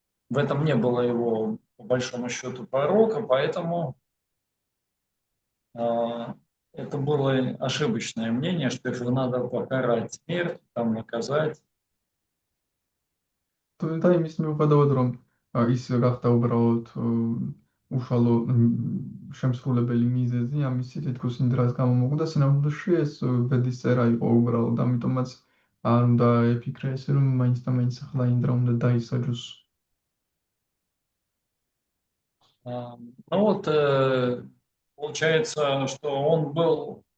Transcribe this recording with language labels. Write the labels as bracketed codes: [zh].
[ru] этом не было его, по большому счету, пророка, поэтому это было ошибочное мнение, что его надо покарать смерть, там наказать. [ka] და იმის მიუხედავად, რომ ის გახდა უბრალოდ უშუალო შემსრულებელი მიზეზი, ამისი თითქოს ინდრას გამო მოხდა, სინამდვილეში ეს ბედის წერა იყო უბრალოდ, ამიტომაც არ უნდა ეფიქრა ესე, რომ მაინც და მაინც ახლა ინდრა უნდა დაისაჯოს. [ru] Ну вот, получается, что он был